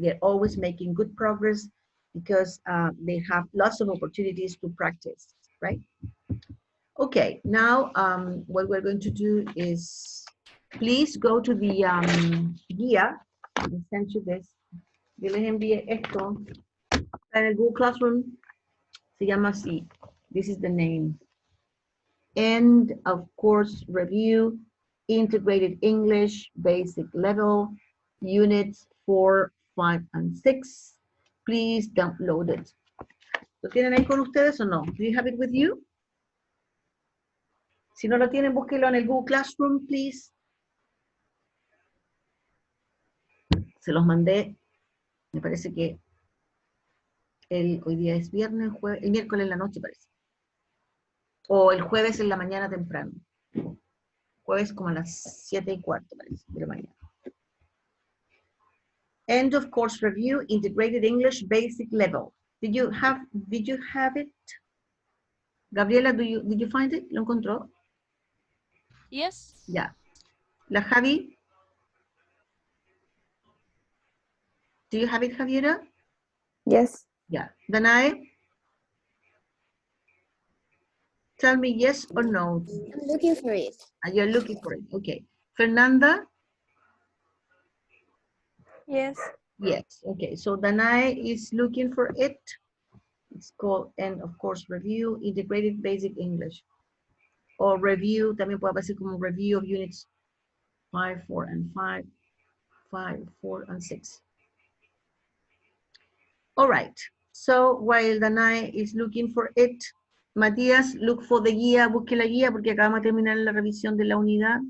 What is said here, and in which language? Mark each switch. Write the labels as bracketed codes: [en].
[en] They're always making good progress because they have lots of opportunities to practice, right? Okay, now what we're going to do is, please go to the guía. I sent you this. [es] Yo les envié esto. Está en el Google Classroom. Se llama así. [en] This is the name. And of course, review, integrated English, basic level, units 4, 5, and 6. Please download it. [es] ¿Lo tienen ahí con ustedes o no? [en] Do you have it with you? [es] Si no lo tienen, búsquenlo en el Google Classroom, please. Se los mandé, me parece que hoy día es viernes, el miércoles en la noche parece. O el jueves en la mañana temprano. Jueves como a las 7:15 parece, de la mañana. [en] End of course review, integrated English, basic level. Did you have it? Gabriela, did you find it? [es] ¿Lo encontró? [en] Yes. [es] Ya. La Javi? [en] Do you have it, Javiera? Yes. Yeah. Danae? Tell me yes or no. I'm looking for it. You're looking for it. Okay. Fernanda? Yes. Yes. Okay. So Danae is looking for it. It's called, and of course, review, integrated basic English. Or review, [es] también puede aparecer como [en] review of units 5, 4, and 5, 5, 4, and 6. All right. So while Danae is looking for it, Matías, look for the guía, [es] busque la guía porque acabamos de terminar la revisión de la unidad.